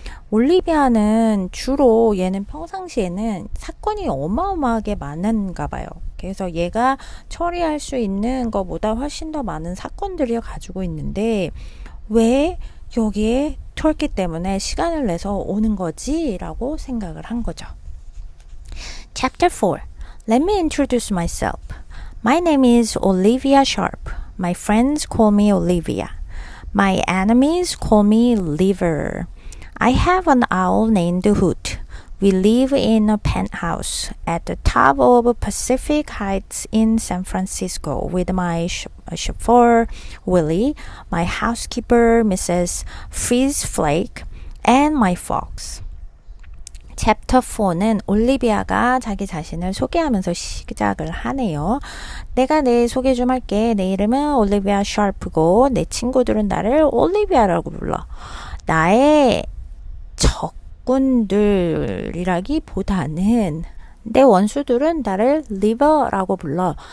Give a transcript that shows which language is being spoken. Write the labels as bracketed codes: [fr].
[ko] 올리비아는 주로 얘는 평상시에는 사건이 어마어마하게 많은가 봐요. 그래서 얘가 처리할 수 있는 것보다 훨씬 더 많은 사건들을 가지고 있는데 왜 여기에 터키 때문에 시간을 내서 오는 거지? 라고 생각을 한 거죠. Chapter 4. [en] Let me introduce myself. My name is Olivia Sharp. My friends call me Olivia. My enemies call me Liver. I have an owl named Hoot. We live in a penthouse at the top of Pacific Heights in San Francisco with my chauffeur, Willie, my housekeeper, Mrs. Freeze Flake, and my fox. [ko] 챕터 4는 올리비아가 자기 자신을 소개하면서 시작을 하네요. 내가 내 소개 좀 할게. 내 이름은 올리비아 샤프고 내 친구들은 나를 올리비아라고 불러. 나의 적군들이라기보다는 내 원수들은 나를 리버라고 불러.